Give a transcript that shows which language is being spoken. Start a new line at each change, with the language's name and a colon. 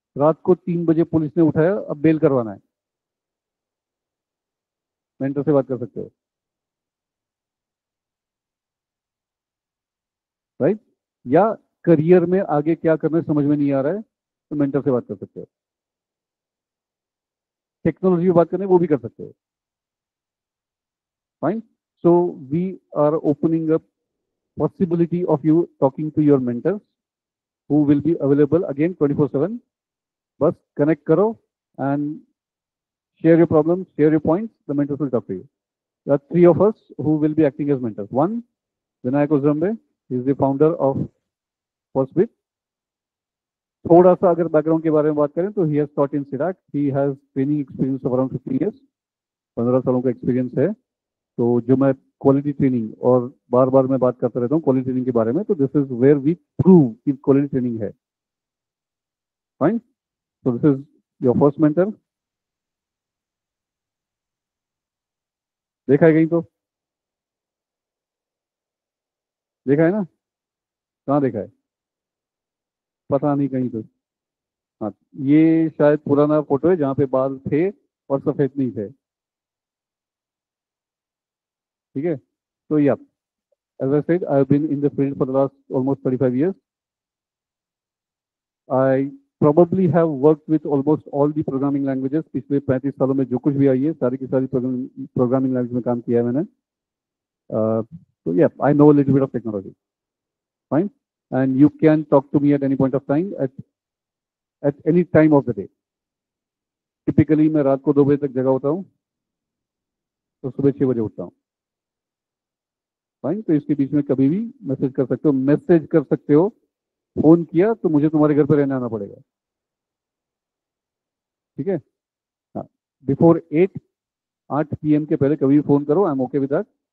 Hindi: रात को 3 बजे पुलिस ने उठाया, अब बेल करवाना है, मेंटर से बात कर सकते हो. राइट. या करियर में आगे क्या करना है समझ में नहीं आ रहा है तो मेंटर से बात कर सकते हो. टेक्नोलॉजी में बात करना है वो भी कर सकते हो.
English: Fine. So we are opening up possibility of you talking to your mentors who will be available again 24/7. बस connect करो and share your problems, share your points. The mentors will talk to you. There are 3 of us who will be acting as mentors. One, Vinayak Uzrambe, he is the founder of Firstbit.
Hindi: थोड़ा सा अगर background के बारे में बात करें तो
English: he has taught in CIDAC. He has training experience of around 15 years.
Hindi: 15 सालों का एक्सपीरियंस है. तो जो मैं क्वालिटी ट्रेनिंग और बार बार मैं बात करता रहता हूँ क्वालिटी ट्रेनिंग के बारे में, तो
English: this is where we prove
Hindi: कि क्वालिटी ट्रेनिंग है. Fine.
English: So this is your first mentor.
Hindi: देखा है कहीं तो? देखा है ना? कहाँ देखा है? पता नहीं कहीं तो. हाँ, ये शायद पुराना फोटो है जहाँ पे बाल थे और सफेद नहीं थे. ठीक है.
English: तो या as I said, I've been in the field for the last almost 35 years. I probably have worked with almost all the programming languages.
Hindi: पिछले 35 सालों में जो कुछ भी आई है सारी की सारी प्रोग्रामिंग लैंग्वेज में काम किया है मैंने.
English: So yeah, I know a little bit of technology. Fine. And you can talk to me at any point of time at any time of the day.
Hindi: Typically मैं रात को 2 बजे तक जगा होता हूँ तो सुबह 6 बजे उठता हूँ. फाइन. तो इसके बीच में कभी भी मैसेज कर सकते हो. मैसेज कर सकते हो. फोन किया तो मुझे तुम्हारे घर पे रहने आना पड़ेगा. ठीक है. हाँ. बिफोर 8 PM के पहले कभी भी फोन करो.
English: I am okay with that.